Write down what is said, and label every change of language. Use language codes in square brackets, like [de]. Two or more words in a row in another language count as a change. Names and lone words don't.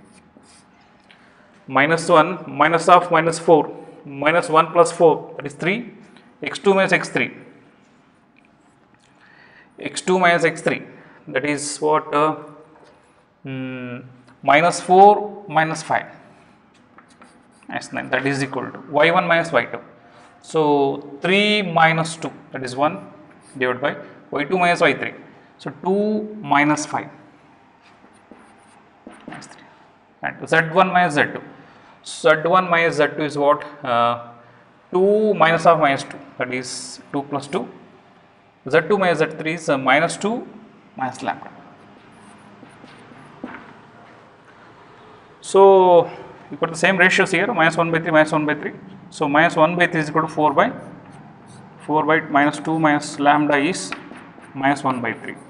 [en] Minus 1 minus of minus 4, minus 1 plus 4, that is 3. X2 minus x3, x2 minus x3, that is what? Minus 4 minus 5, that's 9, that is equal to y1 minus y2. So 3 minus 2, that is 1 divided by y2 minus y3. So 2 minus 5, that's 3. And z1 minus z2. Z1 minus z2 is what? 2 minus of minus 2, that is 2 plus 2. Z2 minus z3 is minus 2 minus lambda. So you put the same ratios here, minus 1 by 3, minus 1 by 3. So minus 1 by 3 is equal to 4 by minus 2 minus lambda is minus 1 by 3.